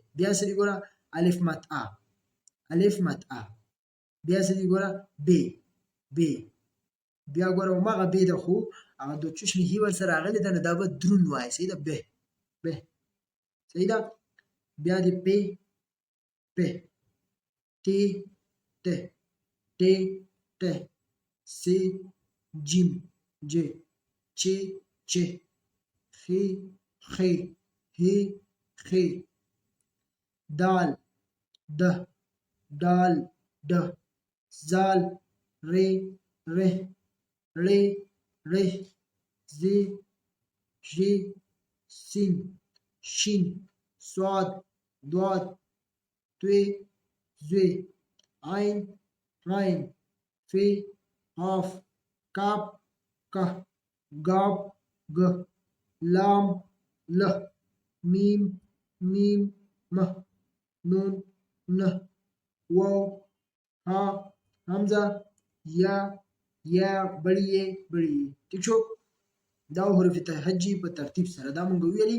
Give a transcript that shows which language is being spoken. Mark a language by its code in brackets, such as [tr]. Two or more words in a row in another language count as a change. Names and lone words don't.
[ps] بیا سری ګوره الف مت ا، الف مت ا. بیا سری ګوره ب، ب. بیا ګوره مغه ب ده، خو هغه د چشمې هی ور سره راغلی ده، نو دا به درون وایي. صحیح ده، ب، ب. صحیح ده. بیا دی پ، پ. تی، ت، ټ، ټ. س، جیم، ج. چ، چ. خ، خ. ه، خ. دال، د، دال، د. زال، ر، ر. ړ، ړ. ز، ژ. سین، شین. صاد، ضاد. ط، ظ. عین، عین. ف، قاف. کاف، که. گاف، گ. لام، ل. میم، میم، م. نون، نه. واو، ها، حمزه، یا، یا، بړی، بړی. ٹھیک شو، دا حروف تهجی په ترتیب سره دا مونږ ویلي.